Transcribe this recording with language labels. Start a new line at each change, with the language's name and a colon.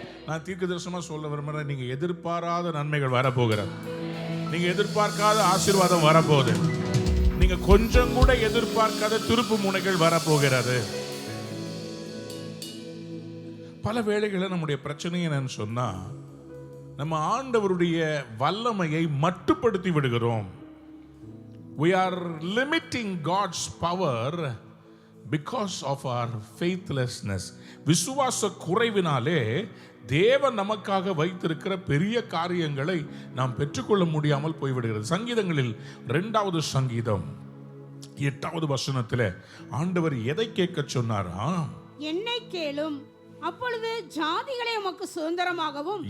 Tamil: நான் தீர்க்கதரிசனமா சொல்ல விரும்புறேன். நீங்க எதிர்பாராத நன்மைகள் வரப்போகிறது, நீங்க எதிர்பார்க்காத ஆசீர்வாதம் வரப்போகுது, நீங்க கொஞ்சம் கூட எதிர்பார்க்காத திருப்பு முனைகள் வரப்போகிறது. பல வேளைகளில் நம்முடைய பிரச்சனை என்னன்னு சொன்னா, நம்ம ஆண்டவருடைய வல்லமையை மட்டுப்படுத்தி விடுகிறோம்.
English: We are limiting God's power because of our faithlessness.
Tamil: விசுவாச குறைவினாலே தேவன் நமக்காக வைத்திருக்கிற பெரிய காரியங்களை நாம் பெற்றுக்கொள்ள முடியாமல் போய்விடுகிறது. சங்கீதங்களில் 2வது சங்கீதம் 8வது வசனத்தில் ஆண்டவர் எதை கேட்க சொன்னாரா? என்னை கேளும், அப்பொழுது ஜாதிகளை உமக்கு சுதந்திரமாகவும்.